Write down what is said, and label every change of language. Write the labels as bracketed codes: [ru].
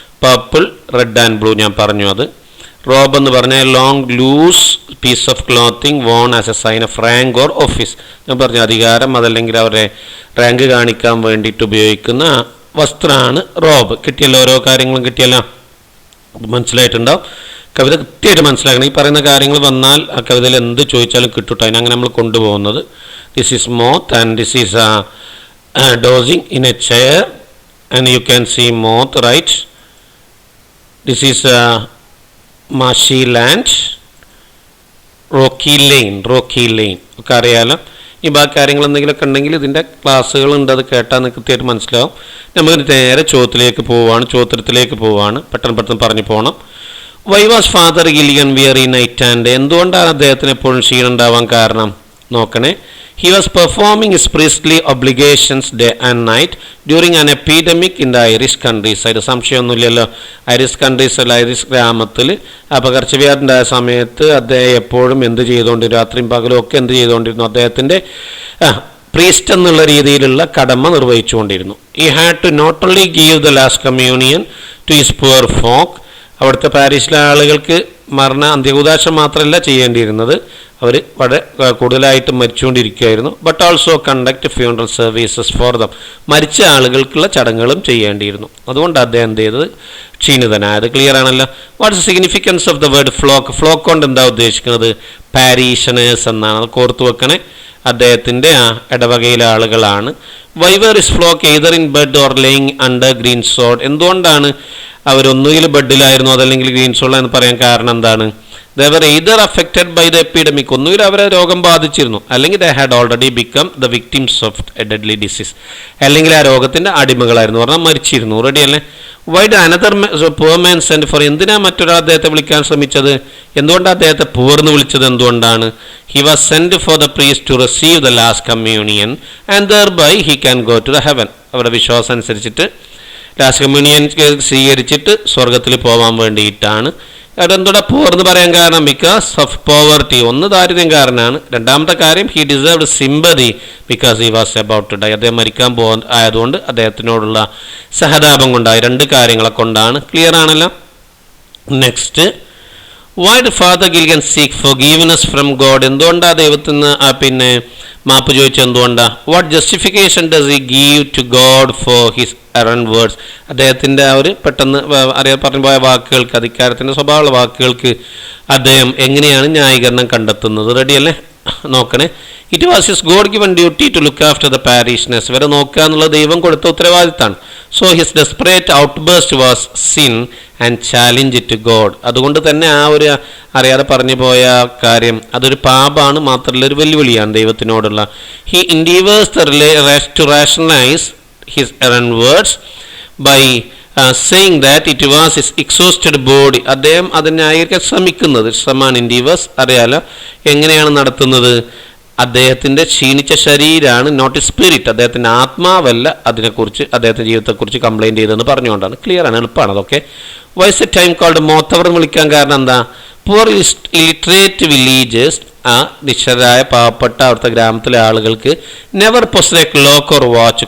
[en] purple red and blue [ml] ഞാൻ പറഞ്ഞു അത്. [en] robe [ml] എന്ന് പറഞ്ഞാൽ [en] Long loose piece of clothing worn as a sign of rank or office. [ml] ഞാൻ പറഞ്ഞു അധികാരം, അതല്ലെങ്കിൽ അവരെ റാങ്ക് കാണിക്കാൻ വേണ്ടിയിട്ട് ഉപയോഗിക്കുന്ന വസ്ത്രമാണ് റോബ്. കിട്ടിയല്ലോ? ഓരോ കാര്യങ്ങളും കിട്ടിയല്ലോ? മനസ്സിലായിട്ടുണ്ടാവും. കവിത കൃത്യമായിട്ട് മനസ്സിലാക്കണം. ഈ പറയുന്ന കാര്യങ്ങൾ വന്നാൽ ആ കവിതയിൽ എന്ത് ചോദിച്ചാലും കിട്ടുട്ടോ. അതിനങ്ങനെ നമ്മൾ കൊണ്ടുപോകുന്നത്. [en] This is moth and this is dozing in a chair and you can see moth, right? This is marshy land, rocky lane [ml] ഒക്കെ അറിയാലോ. ഈ ബാക്കി കാര്യങ്ങൾ എന്തെങ്കിലുമൊക്കെ ഉണ്ടെങ്കിൽ ഇതിൻ്റെ ക്ലാസ്സുകളുണ്ട്, അത് കേട്ടാൽ നിങ്ങൾക്ക് കൃത്യമായിട്ട് മനസ്സിലാവും. നമുക്ക് നേരെ ചോദ്യത്തിലേക്ക് പോവുകയാണ്. പെട്ടെന്ന് പറഞ്ഞു പോകണം. [en] Why was father Gilligan weary night and? [ml] എന്തുകൊണ്ടാണ് അദ്ദേഹത്തിന് എപ്പോഴും ക്ഷീണം ഉണ്ടാവാൻ കാരണം? നോക്കണേ. [en] He was performing his priestly obligations day and night during an epidemic in the Irish countryside. [ml] സംശയമൊന്നുമില്ലല്ലോ. Irish ഗ്രാമത്തിൽ പകർച്ചവ്യാധിയുണ്ടായ സമയത്ത് അദ്ദേഹം എപ്പോഴും എന്ത് ചെയ്തുകൊണ്ടിരുന്നു? രാത്രിയും പകലും ഒക്കെ എന്ത് ചെയ്തുകൊണ്ടിരുന്നു? അദ്ദേഹത്തിൻ്റെ പ്രീസ്റ്റ് എന്നുള്ള രീതിയിലുള്ള കടമ നിർവഹിച്ചുകൊണ്ടിരുന്നു. [en] He had to not only give the last communion to his poor folk, [ml] അവിടുത്തെ പാരീഷിലെ ആളുകൾക്ക് അന്ത്യകൂദാശം മാത്രമല്ല ചെയ്യേണ്ടിയിരുന്നത്, അവർ വളരെ കൂടുതലായിട്ട് മരിച്ചുകൊണ്ടിരിക്കുകയായിരുന്നു. [en] but also conduct funeral services for them, [ml] മരിച്ച ആളുകൾക്കുള്ള ചടങ്ങുകളും ചെയ്യേണ്ടിയിരുന്നു. അതുകൊണ്ട് അദ്ദേഹം എന്ത് ചെയ്തത്? ക്ഷീണിതനായത്. ക്ലിയർ ആണല്ലോ? [en] What's significance of the word flock? [ml] Flock കൊണ്ട് എന്താ ഉദ്ദേശിക്കുന്നത്? പാരീഷനേഴ്സ് എന്നാണ്. അത് കോർത്തു വെക്കണേ. അദ്ദേഹത്തിൻ്റെ ഇടവകയിലെ ആളുകളാണ്. [en] Why were is flock either in bed or laying under green sod? [ml] എന്തുകൊണ്ടാണ് അവരൊന്നുകിൽ ബെഡിലായിരുന്നു അതല്ലെങ്കിൽ ഗ്രീൻ സോഡ് എന്ന് പറയാൻ കാരണം എന്താണ്? [en] They were either affected by the epidemic, [ml] ഒന്നുകിൽ അവരെ രോഗം ബാധിച്ചിരുന്നു, അല്ലെങ്കിൽ [en] they had already become the victims of a deadly disease, [ml] അല്ലെങ്കിൽ ആ രോഗത്തിൻ്റെ അടിമകളായിരുന്നു, പറഞ്ഞാൽ മരിച്ചിരുന്നു. റെഡി അല്ലേ? [en] Why did another poor man send for? [ml] എന്തിനാ മറ്റൊരാൾ അദ്ദേഹത്തെ വിളിക്കാൻ ശ്രമിച്ചത്? എന്തുകൊണ്ടാണ് അദ്ദേഹത്തെ poor എന്ന് വിളിച്ചത്? എന്തുകൊണ്ടാണ്? [en] He was sent for the priest to receive the last communion and thereby he can go to the heaven. [ml] അവരുടെ വിശ്വാസം അനുസരിച്ചിട്ട് ലാസ്റ്റ് കമ്മ്യൂണിയൻ സ്വീകരിച്ചിട്ട് സ്വർഗത്തിൽ പോകാൻ വേണ്ടിയിട്ടാണ്. അതെന്തുകൂടെ poor എന്ന് പറയാൻ കാരണം [en] Because of poverty. [ml] ഒന്ന് ദാരിദ്ര്യം കാരണമാണ്. [en] രണ്ടാമത്തെ കാര്യം he deserved sympathy because he was about to die. [ml] അദ്ദേഹം മരിക്കാൻ ആയതുകൊണ്ട് അദ്ദേഹത്തിനോടുള്ള സഹതാപം കൊണ്ടായി. രണ്ട് കാര്യങ്ങളെ കൊണ്ടാണ്. ക്ലിയർ ആണല്ലോ? [en] Next, why did Father Gilligan seek forgiveness from God? [ml] എന്തുകൊണ്ടാണ് ദൈവത്തിൽ നിന്ന് മാപ്പ് ചോദിച്ചത്? എന്തുകൊണ്ടാണ്? [en] What justification does he give to God for his errant words? [ml] അദ്ദേഹത്തിൻ്റെ ആ ഒരു പെട്ടെന്ന് പറഞ്ഞു പോയ വാക്കുകൾക്ക്, അധികാരത്തിൻ്റെ സ്വഭാവമുള്ള വാക്കുകൾക്ക് അദ്ദേഹം എങ്ങനെയാണ് ന്യായീകരണം കണ്ടെത്തുന്നത്? റെഡിയല്ലേ? നോക്കണേ. [en] It was his God given duty to look after the parishioners. [ml] ഇവരെ നോക്കുക എന്നുള്ള ദൈവം കൊടുത്ത ഉത്തരവാദിത്തമാണ്. [en] So his desperate outburst was sin and challenge to God. [ml] അതുകൊണ്ട് തന്നെ ആ ഒരു അറിയാതെ പറഞ്ഞു പോയ കാര്യം അതൊരു പാപമാണ്, മാത്രമല്ല ഒരു വെല്ലുവിളിയാണ് ദൈവത്തിനോടുള്ള. [en] He endeavours to rationalise his errant words by saying that it was his exhausted body. [ml] അദ്ദേഹം അതിനായിരിക്കാൻ ശ്രമിക്കുന്നത്, ശ്രമമാണ് ഇൻഡീവേഴ്സ്. അറിയാലോ എങ്ങനെയാണ് നടത്തുന്നത്? അദ്ദേഹത്തിൻ്റെ ക്ഷീണിച്ച ശരീരമാണ്, [en] Not spirit. [ml] അദ്ദേഹത്തിൻ്റെ ആത്മാവല്ല അതിനെക്കുറിച്ച്, അദ്ദേഹത്തിൻ്റെ ജീവിതത്തെക്കുറിച്ച് കംപ്ലൈൻറ്റ് ചെയ്തതെന്ന് പറഞ്ഞുകൊണ്ടാണ്. ക്ലിയർ ആണ്, എളുപ്പമാണ് അതൊക്കെ. [en] why's a time called മോത്തവർ [ml] എന്ന് വിളിക്കാൻ കാരണം എന്താ? [en] poor illiterate villagers, [ml] ആ നിശ്ചരായ പാവപ്പെട്ട അവിടുത്തെ ഗ്രാമത്തിലെ ആളുകൾക്ക് [en] Never possess a clock or watch.